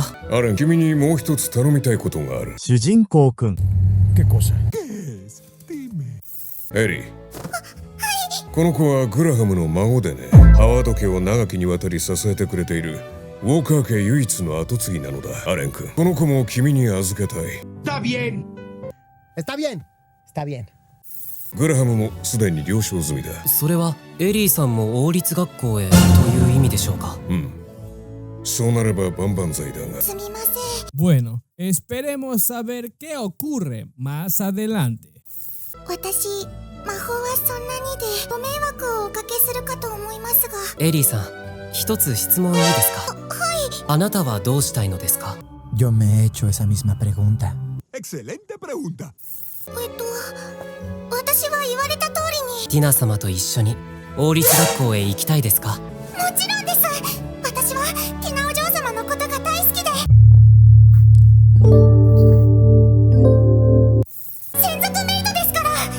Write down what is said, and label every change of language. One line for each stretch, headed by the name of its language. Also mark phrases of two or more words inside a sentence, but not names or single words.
Japanese: アレン、君にもう一つ頼みたいことがある。主人公くん。エリー、この子はグラハムの孫でね。ハワード家を長きにわたり支えてくれているウォーカー家唯一の跡継ぎなのだ。アレン君、この子も君に預けたい。
Spanish: Está bien. Está bien. Está bien.
Japanese: グラハムもすでに了承済みだ。それはエリーさんも王立学校へという意味でしょうか？うん、そうなれば万々歳だが。すみません。
Spanish: Bueno, esperemos saber qué ocurre más adelante.
Japanese: 私、魔法はそんなにでご迷惑をおかけするかと思いますが。エリーさん、一つ質問いいですか？あなたはどうしたいのですか？
Spanish: Yo me he hecho esa misma pregunta. Excelente pregunta.
Japanese: 私は言われた通りに。ティナ様と一緒に王立学校へ行きたいですか？もちろんです。私はティナお嬢様のことが大好きで。専属メイドですから。